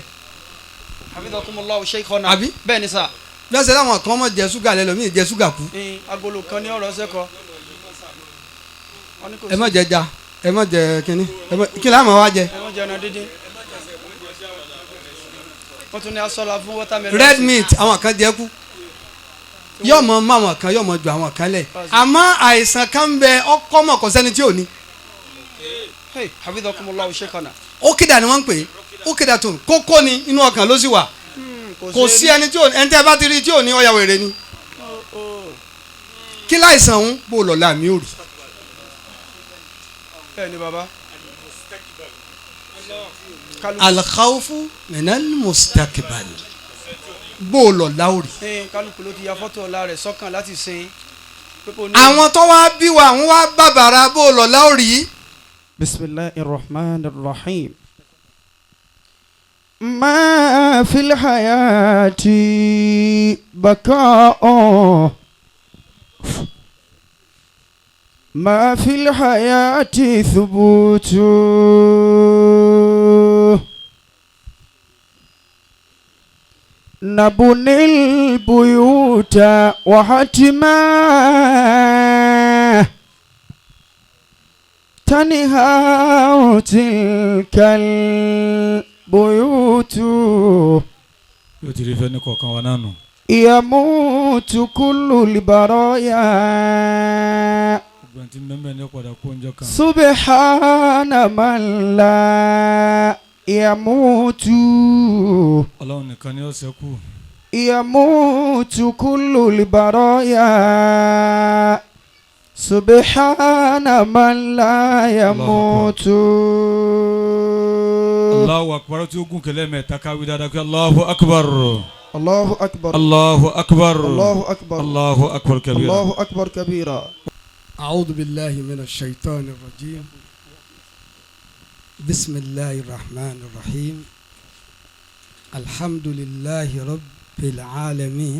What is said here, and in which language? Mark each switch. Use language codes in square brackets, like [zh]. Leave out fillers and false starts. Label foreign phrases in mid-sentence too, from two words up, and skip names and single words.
[ar] حفظكم الله شيخنا. [yo] àbí bẹ́ẹ̀ ni sà. bí wọ́n ṣe láwọn kan mọ̀ jẹ ṣúgà lẹ́lọ́mí jẹ ṣúgà kú. agolo kan ní ọ̀rọ̀ ṣẹ́kọ̀. ẹ má jẹ ja ẹ má jẹ kínní kí láwọn wá jẹ. ẹ má jẹ ẹran dídín. wọ́n tún ní asọ́la fún watermelon. [en] red meat [yo] àwọn kan jẹ kú yóò mọ mọ àwọn kan yóò mọ ju àwọn kan lẹ̀ àmọ́ àìsàn kan ń bẹ ọkọ mọ̀ kọ́ sẹ́ni tí ò ní. [ar] حفظكم الله شيخنا. [yo] ó kéda ni wọ́n ń pè é ó kéda tó kókó ni inú ọkàn ló sì wà kò sí ẹni tí ò ẹni tí a bá ti rí tí ò ní ọ̀yà wèrè ni kí láìsàn ń bò lọ́la mi ò rí. bẹ́ẹ̀ ni baba. [ar] الخوف من المستقبل [yo] bò lọ́la ò rí. kálukú ló ti ya fọ́tò ọ̀la rẹ̀ sọ́kàn láti sin. àwọn tó wá bí wa àwọn wá bàbàrà bò lọ́la ò rí. [ar] بسم الله الرحمن الرحيم. ما في الحياة بقاء ما في الحياة ثبوت نبني البيوت وحتما تنهى تلك buyutu [yo] yóò ti rí fẹ́ ní kọ̀ọ̀kan wa nánu. [ar] يموت كل البرايا. [yo] ọgbọ̀n tí mẹ́mẹ́ ní ọ̀padà kó oúnjẹ kan. [ar] سبحان من لا يموت. [yo] ọlọ́run nìkan ni ó ṣẹ́kù. [ar] يموت كل البرايا. سبحان من لا يموت. الله أكبر [yo] tí ó gùn kẹlẹ́ mẹ́ta káwé dáadáa kí [ar] الله أكبر. الله أكبر. الله أكبر. الله أكبر. الله أكبر كبيرا. الله أكبر كبيرا. أعوذ بالله من الشيطان الرجيم. بسم الله الرحمن الرحيم. الحمد لله رب العالمين.